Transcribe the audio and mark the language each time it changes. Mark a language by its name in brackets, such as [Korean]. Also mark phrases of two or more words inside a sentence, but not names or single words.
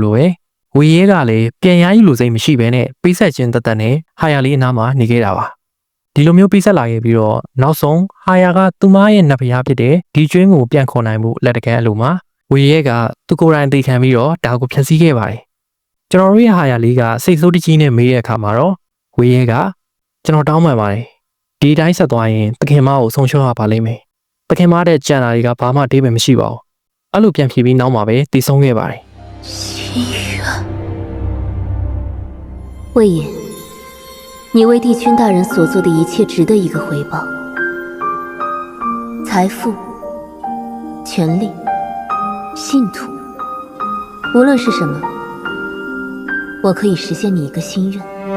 [Burmese] လိုပဲဝေရဲကလည်းပြန်ရည်လိုစိတ်မရှိဘဲနဲ့ပေးဆက်ခြင်းတသက်နဲ့ဟာယာလေးအနားမှာနေခဲ့တာပါဒီလိုမျိုးပေးဆက်လာခဲ့ပြီးတော့နောက်ဆုံးဟာယာကသူမရဲ့နဖျားဖြစ်တဲ့ဒီကျွင်းကိုပြန်ခေါ်နိုင်မှုလက်တကမ်းအလိုမှာဝေရဲကသူကိုယ်တိုင်သိခံပြီးတော့ဒါကိုဖျက်ဆီးခဲ့ပါတယ်ကျွန်တော်တို့ရဲ့ဟာယာလေးကစိတ်ဆိုးတကြီးနဲ့မေးတဲ့အခါမှာတော့ဝေရဲကကျွန်တော်တောင်းပန်ပါတယ်ဒီတိုင်းဆက်သွားရင်တခင်မကိုဆုံးရှုံးရပါလိမ့်မယ်တခင်မတဲ့ကြံတာတွေကဘာမှအသေးပဲမရှိပါဘူးအဲ့လိုပြန်ဖြေပြီးနောက်မှာပဲတည်ဆုံးခဲ့ပါတယ် [Chinese] 魏延，你为帝君大人所做的一切值得一个回报。财富、权力、信徒，无论是什么，我可以实现你一个心愿。